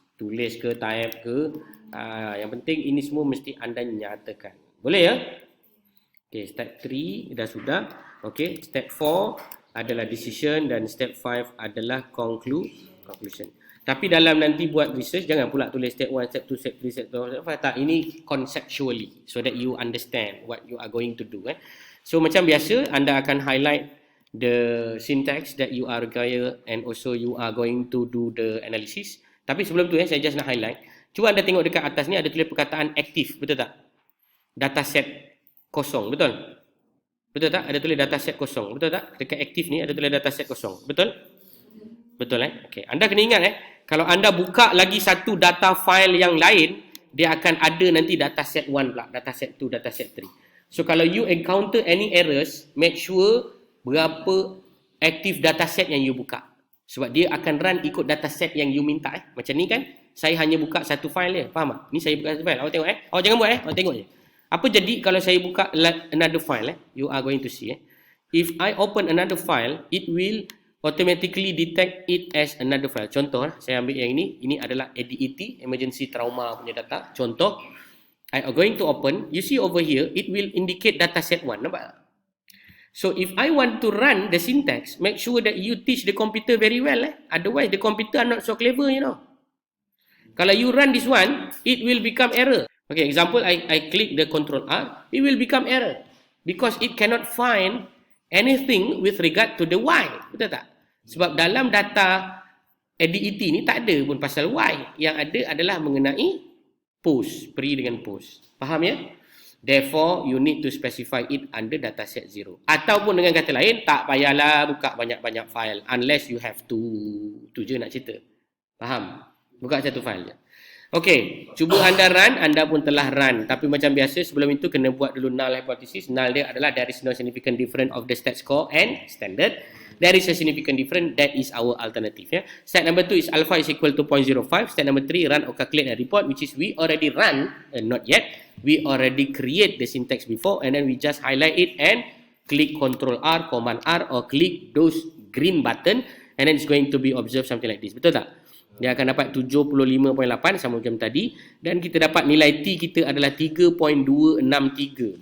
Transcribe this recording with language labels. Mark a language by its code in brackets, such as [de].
[ms] Tulis ke, type ke. Yang penting ini semua mesti anda nyatakan. Boleh ya? Okay, step 3 dah sudah. Okay, step 4 adalah decision dan step 5 adalah conclusion. Tapi dalam nanti buat research, jangan pula tulis step 1, step 2, step 3, step 4. Tak, ini [en] conceptually so that you understand what you are going to do. [ms] So macam biasa, anda akan [en] highlight the syntax that you are gaya and also you are going to do the analysis. [ms] Tapi sebelum tu saya just nak highlight. Cuba anda tengok dekat atas ni ada tulis perkataan aktif, betul tak? Dataset kosong, betul? Betul tak? Ada tulis dataset kosong, betul tak? Dekat aktif ni ada tulis dataset kosong, betul? Betul Okey, anda kena ingat kalau anda buka lagi satu data file yang lain, dia akan ada nanti dataset 1 pula, dataset 2, dataset 3. [en] So [ms] kalau [en] you encounter any errors, make sure [ms] berapa [en] active dataset yang you buka. [ms] Sebab dia akan run ikut dataset yang you minta. Macam ni kan, saya hanya buka satu file je, faham tak? Ni saya buka satu file, awak tengok awak jangan buat awak tengok je. Apa jadi kalau saya buka [en] another file you are going to see if I open another file, it will automatically detect it as another file. [ms] Contoh, saya ambil yang ini adalah ADET, emergency trauma punya data. Contoh, [en] I am going to open, you see over here, it will indicate dataset 1, [ms] nampak tak? [en] So, if I want to run the syntax, make sure that you teach the computer very well. Otherwise, the computer are not so clever, you know. [ms] Kalau [en] you run this one, it will become error. Okay, example, I click the Control R, it will become error. Because it cannot find anything with regard to the Y. [ms] Betul tak? Sebab dalam data ADET ni tak ada pun pasal Y. Yang ada adalah mengenai post, pre dengan post. Faham ya? [en] Therefore, you need to specify it under dataset 0. [ms] Ataupun dengan kata lain, tak payahlah buka banyak-banyak file [en] unless you have to. [ms] Tu je nak cerita. Faham? Buka satu file je. Okey, cuba anda run, anda pun telah run. Tapi macam biasa, sebelum itu kena buat dulu null hypothesis. Null dia adalah [en] there is no significant difference of the stat score and standard. There is a significant difference, that is our alternative. Step number 2 is alpha is equal to 0.05. Step number 3, run or calculate a report, which is we already run, not yet. We already create the syntax before, and then we just highlight it and click Ctrl R, Command R, or click those green button, and then it's going to be observed something like this. [ms] Betul tak? Dia akan dapat 75.8 sama macam tadi, dan kita dapat nilai T kita adalah 3.263.